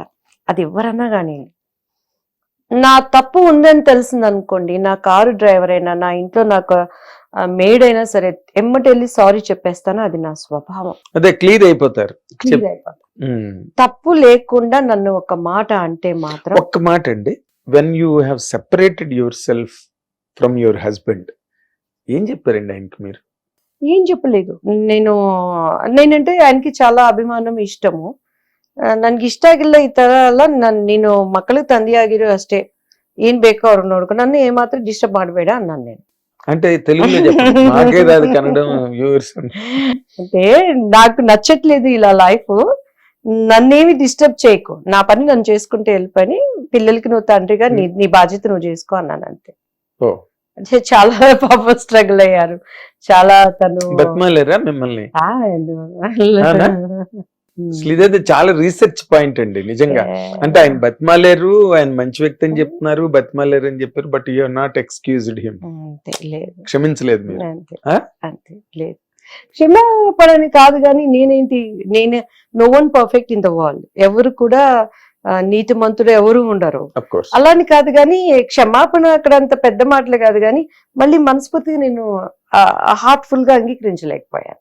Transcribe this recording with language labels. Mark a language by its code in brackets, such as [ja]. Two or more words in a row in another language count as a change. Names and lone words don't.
[te] అది ఎవరన్నా కానీ, నా తప్పు ఉందని తెలిసింది అనుకోండి, నా కారు డ్రైవర్ అయినా, నా ఇంట్లో నాకు మేడ్ అయినా సరే, ఎమ్మటెళ్ళి సారీ చెప్పేస్తాను. అది నా స్వభావం. అదే క్లియర్ అయిపోతారు. తప్పు లేకుండా నన్ను ఒక మాట అంటే మాత్రం. ఒక్క మాట అండి, [en] When you have separated yourself from your husband, [te] ఏం చెప్పారండి ఆయనకి మీరు? ఏం చెప్పలేదు. నేనంటే ఆయనకి చాలా అಭಿಮಾನ, ಇಷ್ಟము. [kn] ನನ್ಗೆ ಇಷ್ಟ ಆಗಿಲ್ಲ ಈ ತರ ಎಲ್ಲ. ನೀನು ಮಕ್ಕಳಿಗೆ ತಂದೆ ಆಗಿರೋ ಅಷ್ಟೇ, ಏನ್ ಬೇಕೋ ಅವ್ರು ನೋಡ್ಕೊ, ನನ್ನ ಏಮಾತ್ರ ಡಿಸ್ಟರ್ಬ್ ಮಾಡಬೇಡ [te] అన్నాను నేను. అంటే తెలుగులో చెప్పండి, నాకే రాదు కన్నడం. అంటే నాకు నచ్చట్లేదు ఇలా లైఫ్, నన్నేమి డిస్టర్బ్ చేయకు, నా పని నన్ను చేసుకుంటే వెళ్ళిపోయి, పిల్లలకి నువ్వు తండ్రిగా నీ బాధ్యత నువ్వు చేసుకో అన్నాను అంతే. అంటే చాలా పాపం స్ట్రగుల్ అయ్యారు, చాలా. తను బతిమాలేరా మిమ్మల్ని? ఇదైతే చాలా [en] research point [te] అండి నిజంగా. అంటే ఆయన బతిమాలేరు, ఆయన మంచి వ్యక్తి అని చెప్తున్నారు, బతిమాలేరు అని చెప్పారు, [en] But you are not excused him. [te] క్షమించలేదు మీరు? అంతే, లేదు. క్షమాపణని కాదు కానీ, నేనే [en] no one perfect in the world. [te] ఎవరు కూడా నీతిమంతుడు ఎవరు ఉండరు. అలాని కాదు కానీ, క్షమాపణ అక్కడ అంత పెద్ద మాటలు కాదు కానీ, మళ్ళీ మనస్ఫూర్తిగా నేను హార్ట్ఫుల్ గా అంగీకరించలేకపోయాను.